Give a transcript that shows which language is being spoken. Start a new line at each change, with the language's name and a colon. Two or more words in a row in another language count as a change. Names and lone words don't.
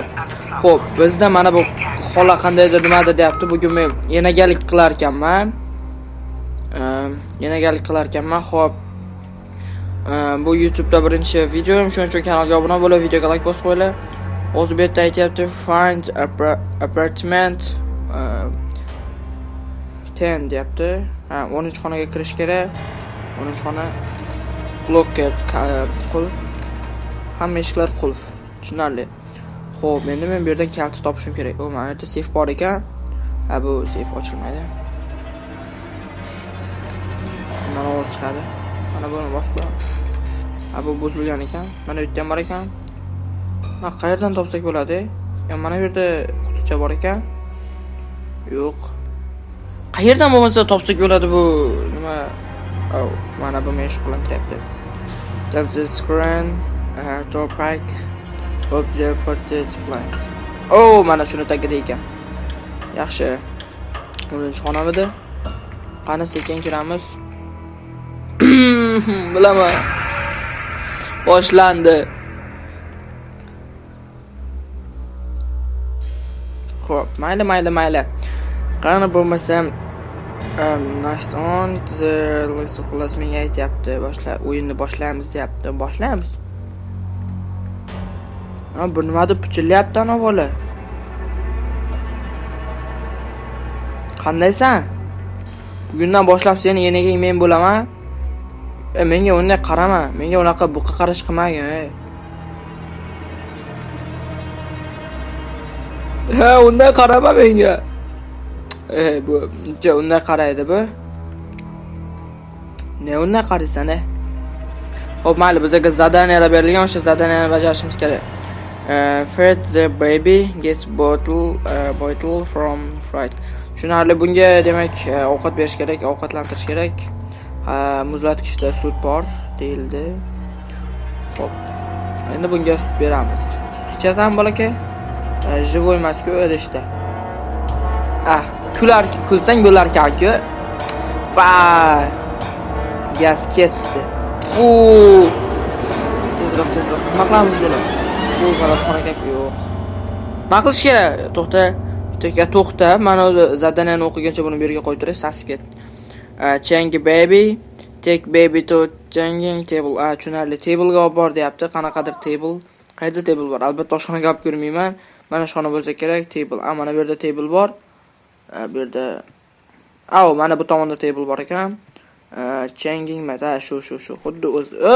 Uzbek: Xo'p, bizda mana bu xola qandaydir nimadir deyapti. Bugun men enagalik qilar ekanman. Xo'p. Bu YouTube'da birinchi videom, shuning uchun kanalga obuna bo'lib, videoga like bosib qo'yinglar. O'zbekcha aytyapti
English: find apartment 10
Uzbek: deyapti. 13 xonaga kirish kerak. 13 xona blocker qulf. Hamma eshiklar qulf. Tushunarli. Xo'p, endi men bu yerdan kaliti topishim kerak. O, mana yerda seyf bor ekan. Bu seyf ochilmaydi. Mana o'z chiqadi. Mana buni bosib qo'yamiz. Bu buzilgan ekan. Mana bu yerda ham bor ekan. Mana qayerdan topsak bo'ladi? Mana bu yerda quticha bor ekan. Yo'q. Qayerdan bo'lmasa topsak bo'ladi bu nima? Mana bu meni shug'ullantiryapti.
English: Tap the screen, top pack of the potato plant.
Uzbek: Mana shuni tagida ekan. Yaxshi. 10 xonamida. Qani sekin kiramiz. Bilaman. Boshlandi. Xo'p, mayli. Qani bo'lmasam
English: next on the
Uzbek: xullas menga aytyapti, o'yinni boshlaymiz deyapti. Boshlaymiz. Bu nima deb pichillayapti ana bola? Qandaysan? Bugundan boshlab seni yenaga men bo'laman. Menga unday qarama. Menga unaqa buqa qarash qilmagin. Unday qarama menga. Bu unday qaraydi bu. Ne unday qaraysan? Xo'p, mayli, bizga zadaniyalar berilgan, o'sha zadaniyani bajarishimiz kerak.
English: Feed the baby gets bottle from fried.
Uzbek: Tushunarli, bunga demak ovqat berish kerak, ovqatlantirish kerak. Muzlatgichda sut bor deyildi. Xo'p. Endi bunga sut beramiz. Sut ichasan bolakay? Живой emas-ku, idishda. Kulsang bo'larkan-ku. Vay. Gaz ketdi. Tezroq. Nima qilamiz buni? Bu g'alati yo'q. Nima qilish kerak? To'xta. Mana zadaniyani o'qigancha buni bu yerga qo'yib turay, sasib ketdi.
English: Change baby, take baby to changing table.
Uzbek: Tushunarli, table'ga olib bor deyapti. Qanaqadir table. Qayerda table bor? Albatta oshxonaga olib ko'rmayman. Mana shona bo'lsa kerak, table. Mana bu yerda table bor. Bu yerda mana bu tomonda table bor ekan.
English: Changing mata
Uzbek: shu. Xuddi o'zi.